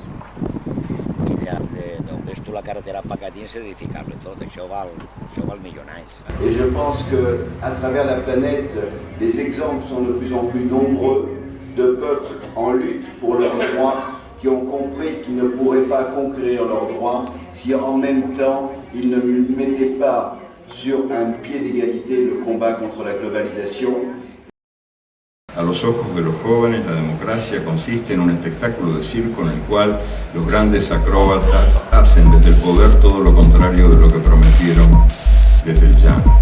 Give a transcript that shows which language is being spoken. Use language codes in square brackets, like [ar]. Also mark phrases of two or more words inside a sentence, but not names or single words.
[ca] I d'on ves tu la carretera pa Cadins, edificar-lo tot, això val milionaris. [fr] Et je pense qu'à travers la planète, les exemples sont de plus en plus nombreux de peuples en lutte pour leurs droits, qui ont compris qu'ils ne pourraient pas conquérir leurs droits si en même temps ils ne mettaient pas sur un pied d'égalité le combat contre la globalisation. [es] A los ojos de los jóvenes, la democracia consiste en un espectáculo de circo en el cual los grandes acróbatas hacen desde el poder todo lo contrario de lo que prometieron desde el llano.